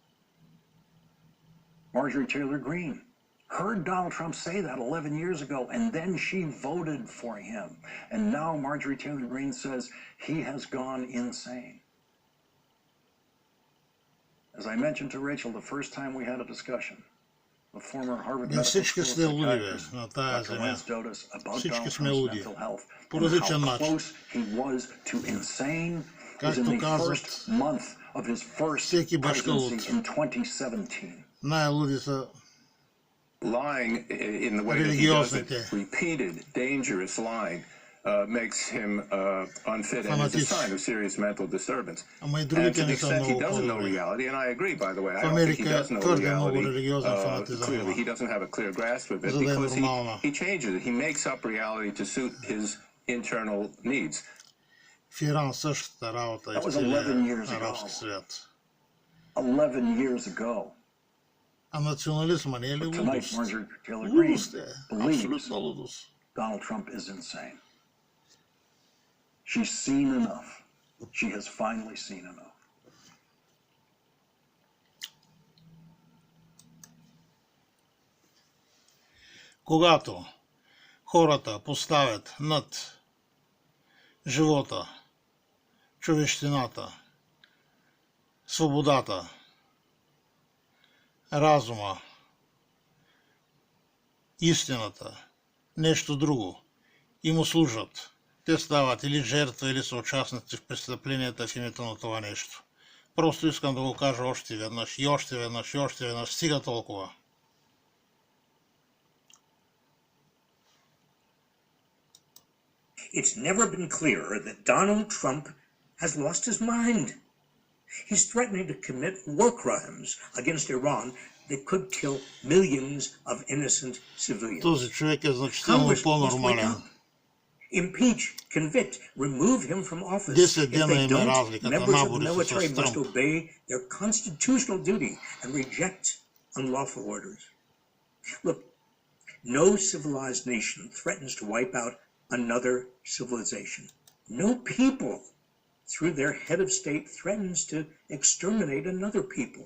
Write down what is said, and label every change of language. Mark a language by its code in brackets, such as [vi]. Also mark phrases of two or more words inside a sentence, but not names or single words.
[en] Marjorie Taylor Greene heard Donald Trump say that 11 years ago, and then she voted for him. And now Marjorie Taylor Greene says he has gone insane. As I mentioned to Rachel the first time we had a discussion, the former Harvard [bg] Ние [en] Medical [bg] всички [en] School [bg] сме луди, бе, [en] psychiaтрist, [bg] на тая [en] Dr. [bg] земя. [en] Lance Dotis, about [bg] Всички [en] Donald [bg] сме [en] Trump's [bg] луди. [en] mental health [bg] По [en] and [bg] различен [en] how [bg] начин. [en] close he was to insane was in [bg] Както [en] the [bg] казват, [en] first month of his first [bg] всеки башка луд. [en] presidency in 2017. [bg] Най-луди са [en] Lying in the way that he does it, [bg] религиозните. [en] repeated, dangerous lying, makes him unfit and is a sign of serious mental disturbance. [bg] Ама и [en] And [bg] другите [en] to the [bg] не са [en] extent he [bg] много [en] doesn't know [bg] по-добри. [en] reality, and I agree, by the way, I [bg] В [en] don't think he [bg] Америка [en] does know [bg] твърде много [en] reality [bg] религиозен фанатизъм [en] clearly. He [bg] има, [en] doesn't have a clear grasp of it [bg] за да е [en] because [bg] нормална. [en] he changes it. He makes up reality to suit his internal needs. [bg] В Иран същата работа и [en] That [bg] в [en] was 11 [bg] целия [en] years ago. [bg] арабски свят. [en] 11 years ago. [bg] А национализма не е ли [en] But tonight, [bg] лудост? [en] Marjorie Taylor Greene [bg] Лудост е, [en] believes [bg] абсолютна лудост. [en] Donald Trump is insane. She's seen enough. She has finally seen enough. [bg] Когато хората поставят над живота, човещината, свободата, разума, истината, нещо друго и му служат, те стават или жертва, или са участници в престъпленията в името на това нещо. Просто искам да го кажа още веднъж и още веднъж и още веднъж. Стига толкова. [en] It's never been clearer that Donald Trump has lost his mind. He's threatening to commit war crimes against Iran that could kill millions of innocent civilians. [bg] Този човек е значително [en] Congress must wake [bg] по-нормален. [en] up. Impeach, convict, remove him from office. [bg] 10 [en] If [bg] дена [en] they [bg] има [en] don't, [bg] разликата. [en] members of the [bg] Набори се [en] military [bg] с [en] must [bg] Тръмп. [en] obey their constitutional duty and reject unlawful orders. Look, no civilized nation threatens to wipe out another civilization. No people, through their head of state, threatens to exterminate another people.